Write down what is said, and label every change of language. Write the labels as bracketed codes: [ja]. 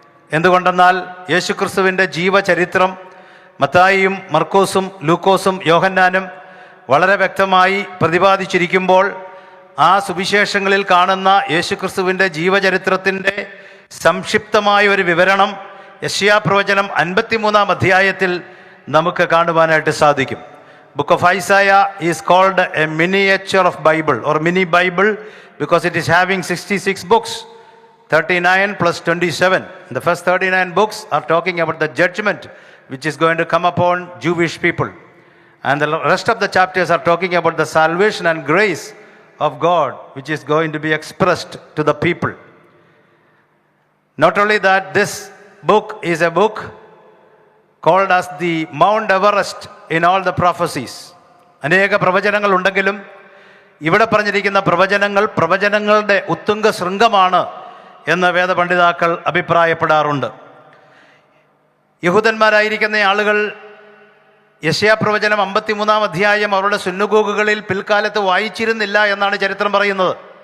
[ml] എന്തുകൊണ്ടെന്നാൽ യേശുക്രിസ്തുവിൻ്റെ ജീവചരിത്രം മത്തായിയും മർക്കോസും ലൂക്കോസും യോഹന്നാനും വളരെ വ്യക്തമായി പ്രതിപാദിച്ചിരിക്കുമ്പോൾ ആ സുവിശേഷങ്ങളിൽ കാണുന്ന യേശുക്രിസ്തുവിൻ്റെ ജീവചരിത്രത്തിൻ്റെ സംക്ഷിപ്തമായ ഒരു വിവരണം യെശയ്യാ പ്രവചനം 53-ാം അധ്യായത്തിൽ നമുക്ക് കാണുവാനായിട്ട് സാധിക്കും. [en] Book of Isaiah is called a miniature of Bible or mini Bible because it is having 66 books, 39 plus 27. The first 39 books are talking about the judgment which is going to come upon Jewish people. And the rest of the chapters are talking about the salvation and grace of God which is going to be expressed to the people. Not only that, this book is a book called as the Mount Everest in all the prophecies. [ml] അനേക പ്രവചനങ്ങൾ ഉണ്ടെങ്കിലും ഇവിടെ പറഞ്ഞിരിക്കുന്ന പ്രവചനങ്ങളുടെ ഉത്തുംഗ ശൃംഗമാണ് എന്ന് വേദപണ്ഡിതാക്കൾ അഭിപ്രായപ്പെടാറുണ്ട്. യഹൂദന്മാരായിരിക്കുന്ന ആളുകൾ യെശയ്യാ പ്രവചനം 53-ാം അധ്യായം അവരുടെ സുന്നഗോഗുകളിൽ പിൽക്കാലത്ത് വായിച്ചിരുന്നില്ല എന്നാണ് ചരിത്രം പറയുന്നത്.